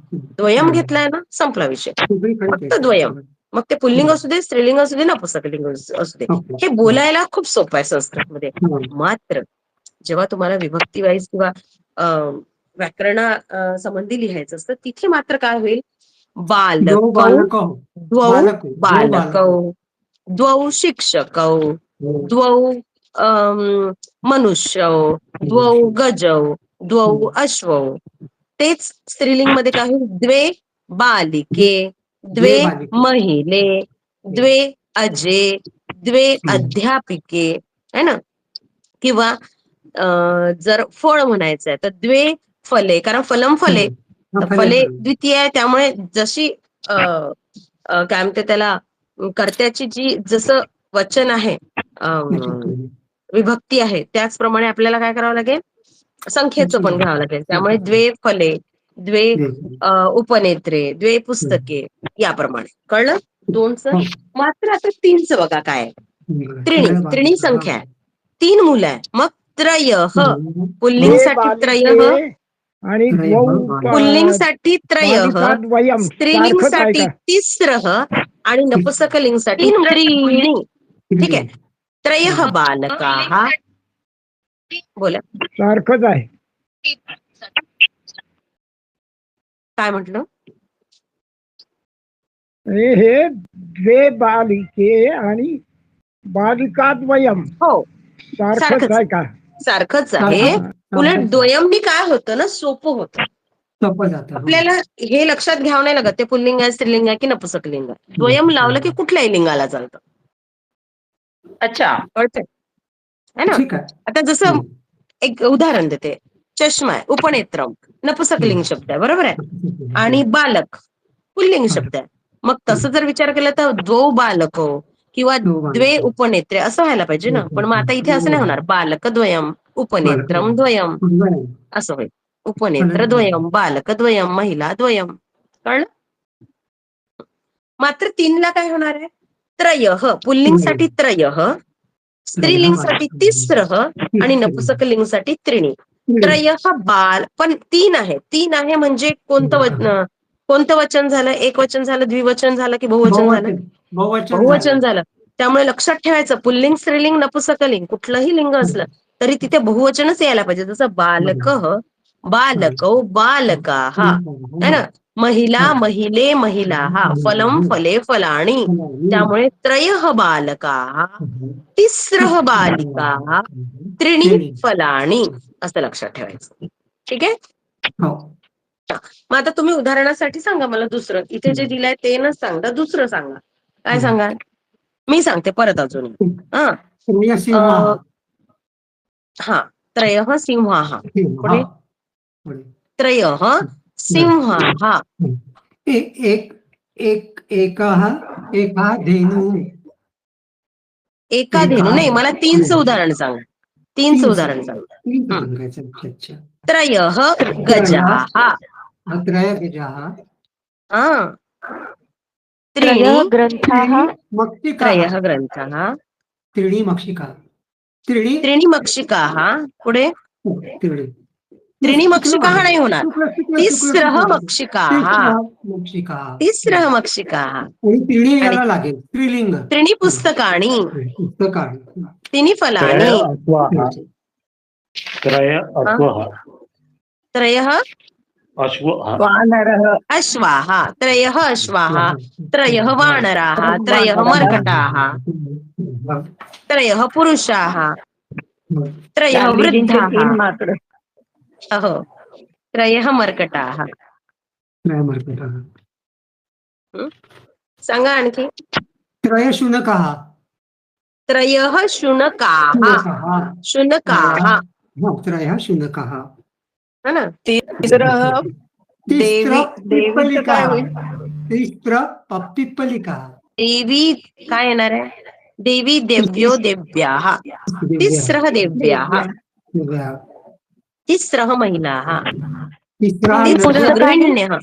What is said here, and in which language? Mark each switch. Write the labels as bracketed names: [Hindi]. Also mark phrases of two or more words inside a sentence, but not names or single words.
[Marathi] द्वयम घेतलाय ना, संपला विषय. फक्त द्वयम. मग ते पुल्लिंग असू दे, स्त्रीलिंग असू दे, नपुंसकलिंग असू दे. हे बोलायला खूप सोपं आहे संस्कृतमध्ये. मात्र जेव्हा तुम्हाला विभक्ती वाईज किंवा व्याकरणा संबंधी लिहायचं असतं, तिथे मात्र काय होईल? [Sanskrit] बालकौ, द्वौ बालकौ, द्वौ शिक्षकौ, द्वौ मनुष्यौ, द्वौ गजौ, द्वौ अश्वौ. [Marathi] तेच स्त्रीलिंग मध्ये काय होईल? [Sanskrit] द्वे बालिके, द्वे महिले, द्वे अजे, द्वे अध्यापिके, [Hindi] है ना? [Marathi] किंवा जर फळ म्हणायचंय तर [Sanskrit] द्वे फले, [Marathi] कारण [Sanskrit] फलम फले, फले [Marathi] द्वितीय आहे, त्यामुळे जशी काय म्हणते त्याला, कर्त्याची जी जसं वचन आहे, विभक्ती आहे, त्याचप्रमाणे आपल्याला काय करावं लागेल? संख्येचं पण घ्यावं लागेल. [Sanskrit] त्यामुळे द्वे फले, द्वे उपनेत्रे, द्वे पुस्तके, [Marathi] याप्रमाणे. कळलं? 2चं. मात्र आता 3चं बघा काय आहे? त्रिणी संख्या आहे, 3 मुलं आहे, मग त्रयः. पुल्लिंगसाठी त्रयः, आणि पुल्लिंगसाठी त्रयः, स्त्रीलिंगसाठी तिस्रः आणि नपुंसकलिंगसाठी त्रीणि. ठीक आहे. [Sanskrit] त्रयः बालकाः. [Marathi] बोला, सारखंच आहे. काय म्हटलं? हे [Sanskrit] द्वे बालिके [Marathi] आणि बालिकाद्वयम. हो, सारखंच आहे का? सारखंच आहे. उलट द्वयमनी काय होतं ना, सोपं होतं. सोपं जातं. आपल्याला हे लक्षात घ्यावं नाही लागत ते पुल्लिंग आहे, स्त्रीलिंग आहे की नपुसकलिंग आहे. द्वयम लावलं की कुठल्याही लिंगाला चालतं. अच्छा. कळतंय [Hindi] है ना. [Marathi] ठीक आहे. आता जसं एक उदाहरण देते, चष्मा आहे, उपनेत्रम नपुसकलिंग शब्द आहे, बरोबर आहे. आणि बालक पुल्लिंग शब्द आहे. मग तसं जर विचार केला तर [Sanskrit] द्वौ बालको [Marathi] किंवा [Sanskrit] द्वे उपनेत्रे [Marathi] असं व्हायला पाहिजे ना. पण मग आता इथे असं नाही होणार. [Sanskrit] बालक द्वयम उपनेत्रम द्वयम [Marathi] असं होईल. [Sanskrit] उपनेत्र द्वयम बालक द्वयम महिला द्वयम. [Marathi] कळलं. मात्र 3ला काय होणार आहे. त्रयः पुल्लिंगसाठी त्रयः, स्त्रीलिंगसाठी तिस्रः आणि नपुसकलिंगसाठी त्रिणी. त्रयः बाल पण 3 आहे. 3 आहे म्हणजे कोणतं वचन झालं. एक वचन झालं, द्विवचन झालं की बहुवचन झालं. बहुवचन झालं. त्यामुळे लक्षात ठेवायचं पुल्लिंग स्त्रीलिंग नपुसकलिंग कुठलंही लिंग असलं तरी तिथे बहुवचनच यायला पाहिजे. [Sanskrit] जसं बालकः बालकौ बालकाः [Hindi] है ना. [Sanskrit] महिला महिले महिलाः, फलम फले फलाणी. [Marathi] त्यामुळे [Sanskrit] त्रयः बालकाः, तिस्रः बालिकाः, त्रीणी फलाणी [Marathi] असं लक्षात ठेवायचं. ठीक आहे. मग आता तुम्ही उदाहरणासाठी सांगा मला दुसरं. इथे जे दिलंय ते न सांगता दुसरं सांगा. काय सांगाल. मी सांगते परत अजून. हा [Sanskrit] त्रयः सिंहाः. पुढे त्रयः सिंहाः. एका धेनू. एका धेनू [Marathi] नाही. मला 3चं उदाहरण सांगा. 3चं उदाहरण सांगा. [Sanskrit] त्रयः गजाः. त्रय गजाः. [Marathi] हा. [Sanskrit] त्रयः ग्रंथाः. त्रयः ग्रंथाः. त्रीणि मक्षिकाः. त्रीणि मक्षिकाः. पुढे त्रीणि मक्षिकाः [Marathi] नाही होणार. [Sanskrit] तिस्रः मक्षिकाः. तिस्रः मक्षिकाः. [Marathi] त्रीणि यायला लागेल. स्त्रीलिंग. [Sanskrit] त्रीणि पुस्तकानि. त्रीणि फलानि. त्रयः अश्वाः. त्रयः अश्वाः. त्रयः वानराः. त्रयः मर्कटाः. त्रयः पुरुषाः. त्रयः वृद्धाः. अहो त्रयः मर्कटाः. [Marathi] सांगा आणखी. [Sanskrit] त्रय शुनकाः. त्रयः शुनकाः. शुनकाः. त्रयः शुनकाः [Hindi] है ना. [Sanskrit] तिस्रः पिप्पलिकाः. [Marathi] देवी काय येणार आहे. [Sanskrit] देवी देव्यो देव्याः. तिस्रः देव्याः. तिस्रः महिलाः. तिस्रः गृहिण्यः.